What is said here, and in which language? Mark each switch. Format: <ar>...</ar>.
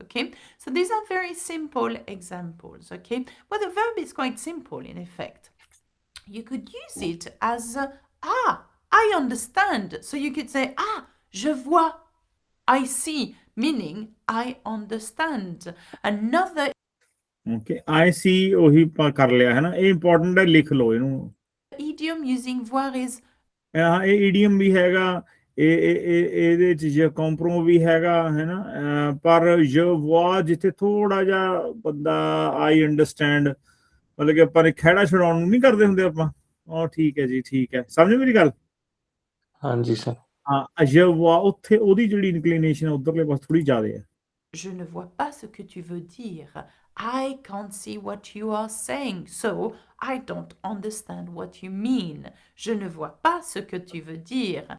<en>Okay, so these are very simple examples. Okay, well, the verb is quite simple in effect. You could use it as I understand. So you could say je vois, I see, meaning I understand. Another Okay, I see</en> <pa>ਉਹੀ ਕਰ ਲਿਆ ਹੈ ਨਾ, ਇਹ important ਹੈ, ਲਿਖ ਲਓ ਇਹਨੂੰ.</pa> <en>idiom using voir is</en> <pa>ਇਹ idiom ਵੀ ਹੈਗਾ, ਇਹਦੇ ਚ ਜੇ ਕੰਪਰੋ ਵੀ ਹੈਗਾ ਹੈ ਨਾ, ਪਰ je vois ਜਿੱਥੇ ਥੋੜਾ ਜਿਹਾ ਬੰਦਾ</pa> <en>I understand,</en> <pa>ਮਤਲਬ ਕਿ ਆਪਾਂ ਨੇ ਖਹਿੜਾ ਛਡਾਉਣ ਨੂੰ ਨਹੀਂ ਕਰਦੇ ਹੁੰਦੇ ਆਪਾਂ, ਉਹ ਠੀਕ ਹੈ ਜੀ, ਠੀਕ ਹੈ, ਸਮਝ ਮੇਰੀ ਗੱਲ? ਹਾਂਜੀ ਸਰ। ਹਾਂ, je vois ਉੱਥੇ ਉਹਦੀ ਜਿਹੜੀ ਇਨਕਲੀਨੇਸ਼ਨ ਹੈ ਉਧਰਲੇ ਪਾਸੇ ਥੋੜੀ ਜ਼ਿਆਦਾ ਹੈ.</pa> <fr>Je ne vois pas ce que tu veux dire.</fr> <en>I can't see what you are saying, so I don't understand what you mean.</en> <fr>Je ne vois pas ce que tu veux dire.</fr>